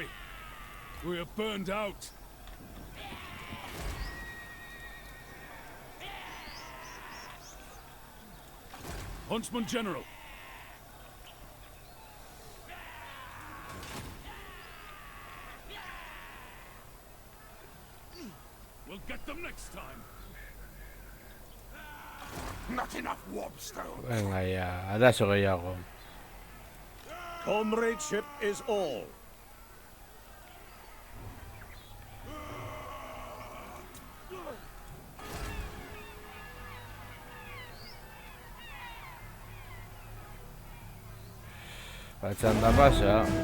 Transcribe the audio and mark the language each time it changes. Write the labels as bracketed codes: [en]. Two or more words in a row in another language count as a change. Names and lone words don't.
[en] We are burned out. Huntsman General. We'll get them next time. Not enough warpstone. [es] Venga, ya. [eu] Arazo gehiago. [en] Comradeship is all. [eu] Patxanda pasa.